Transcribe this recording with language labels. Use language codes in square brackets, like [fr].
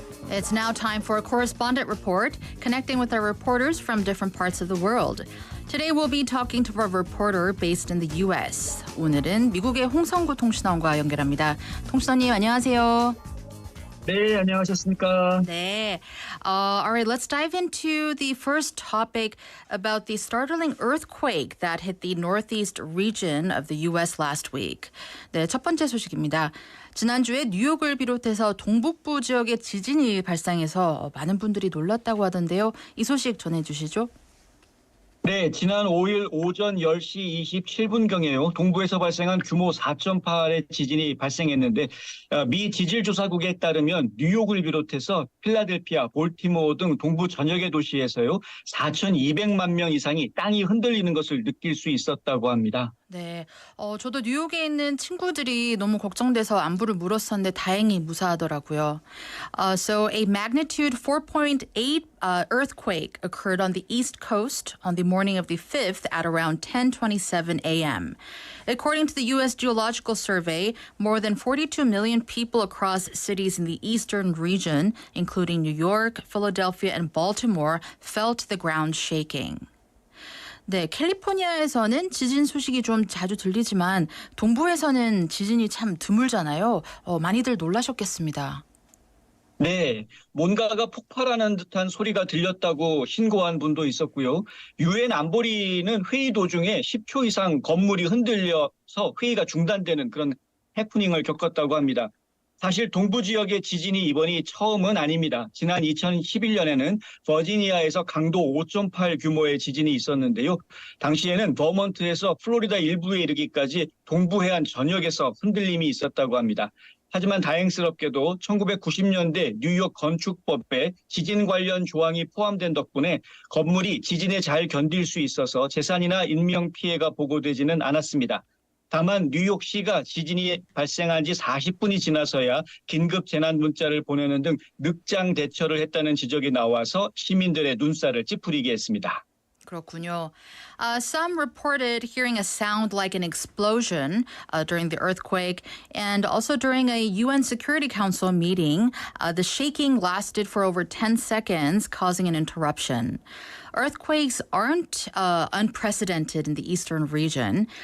[en] It's now time for a correspondent report, connecting with our reporters from different parts of the world. Today we'll be talking to a reporter based in the U.S. [ko] 오늘은 미국의 홍성구 통신원과 연결합니다. 통신원님 안녕하세요. 네, 안녕하셨습니까? 네. [en] All right, let's dive into the first topic about the startling earthquake that hit the northeast region of the U.S. last week. [ko] 네, 첫 번째 소식입니다. 지난주에 뉴욕을 비롯해서 동북부 지역에 지진이 발생해서 많은 분들이 놀랐다고 하던데요. 이 소식 전해주시죠. 네, 지난 5일 오전 10시 27분경에요. 동부에서 발생한 규모 4.8의 지진이 발생했는데 미 지질조사국에 따르면 뉴욕을 비롯해서 필라델피아, 볼티모어 등 동부 전역의 도시에서요. 4,200만 명 이상이 땅이 흔들리는 것을 느낄 수 있었다고 합니다. 네, 저도 뉴욕에 있는 친구들이 너무 걱정돼서 안부를 물었었는데 다행히 무사하더라고요. [en] So a magnitude 4.8 earthquake occurred on the East Coast on the morning of the 5th at around 10:27 a.m. According to the U.S. Geological Survey, more than 42 million people across cities in the eastern region, including New York, Philadelphia, and Baltimore, felt the ground shaking. [ko] 네, 캘리포니아에서는 지진 소식이 좀 자주 들리지만 동부에서는 지진이 참 드물잖아요. 많이들 놀라셨겠습니다. 네, 뭔가가 폭발하는 듯한 소리가 들렸다고 신고한 분도 있었고요. 유엔 안보리는 회의 도중에 10초 이상 건물이 흔들려서 회의가 중단되는 그런 해프닝을 겪었다고 합니다. 사실 동부 지역의 지진이 이번이 처음은 아닙니다. 지난 2011년에는 버지니아에서 강도 5.8 규모의 지진이 있었는데요. 당시에는 버몬트에서 플로리다 일부에 이르기까지 동부 해안 전역에서 흔들림이 있었다고 합니다. 하지만 다행스럽게도 1990년대 뉴욕 건축법에 지진 관련 조항이 포함된 덕분에 건물이 지진에 잘 견딜 수 있어서 재산이나 인명 피해가 보고되지는 않았습니다. 다만 뉴욕시가 지진이 발생한 지 40분이 지나서야 긴급 재난 문자를 보내는 등 늑장 대처를 했다는 지적이 나와서 시민들의 눈살을 찌푸리게 했습니다. 그렇군요. [en] Some reported hearing a sound like an explosion during the earthquake, and also during a UN Security Council meeting, the shaking lasted for over 10 seconds, causing an interruption. Earthquakes aren't unprecedented in the eastern region.